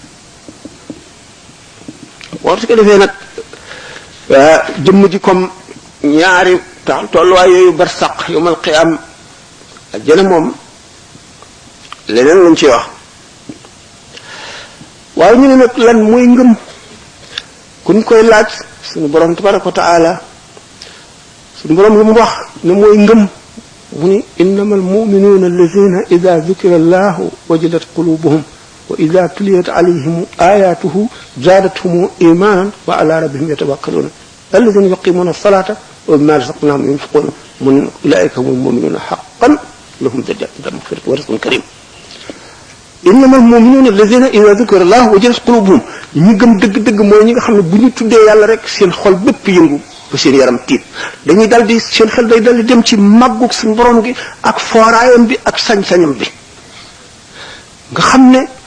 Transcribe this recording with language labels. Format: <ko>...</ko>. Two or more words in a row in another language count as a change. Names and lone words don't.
<wo>war su ko defee nag jëmm ji comme ñaari tolluwaay yooyu bar saq yomal xiyaam ak jëne moom leneen lañ ci wax waaye ñu ne nag lan mooy ngëm kuñ koy laaj suñu borom</wo> <ar>تبارك وتعالى</ar> <wo>suñu borom lu mu wax ne mooy ngëm mu ni</wo> <ar>إنما المؤمنون الذين إذا ذكر الله وجلت قلوبهم وإذا تليت عليهم آياته زادتهم إيمانا وعلى ربهم يتوكلون الذين يقيمون الصلاة ومما رزقناهم ينفقون أولئك هم المؤمنون حقا لهم مغفرة ورزق كريم إنما المؤمنون الذين إذا ذكر الله وجلت قلوبهم</ar> <wo>ñi gëm dëgg-dëgg mooy ñi nga xam ne bu ñu tuddee yàlla rek seen xol bépp yëngu ba seen yaram tiit dañuy dal di seen xel day dal di dem ci màggug suñu borom gi ak fooraayam bi ak sañ-sañam bi nga xam ne</wo>